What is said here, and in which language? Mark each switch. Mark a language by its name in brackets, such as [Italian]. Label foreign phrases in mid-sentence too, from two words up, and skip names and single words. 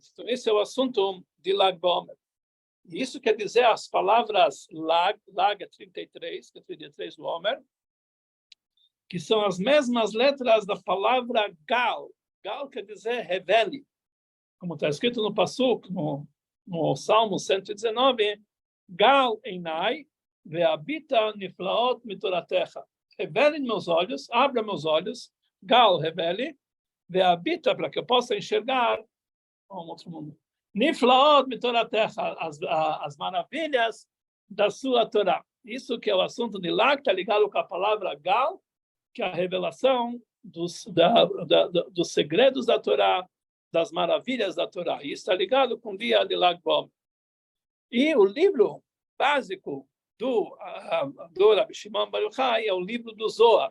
[Portuguese] Então, esse é o assunto de Lag BaOmer. E isso quer dizer as palavras Lag é 33, que é 33 do Omer, que são as mesmas letras da palavra Gal. Gal quer dizer revele. Como está escrito no Pasuk, no Salmo 119, [Hebrew] גל עיני ואביטה נפלאות מתורתך. [Portuguese] Revele meus olhos, abra meus olhos, Gal revele, ve'abita, para que eu possa enxergar um outro mundo. [Hebrew] נפלאות מתורתך, [Portuguese] as maravilhas da sua Torá. Isso que é o assunto de Lag, está ligado com a palavra Gal, que é a revelação dos segredos da Torá, das maravilhas da Torá. Isso está ligado com o dia de Lag BaOmer. E o livro básico do Rabbi Shimon Bar Yochai é o livro do Zohar.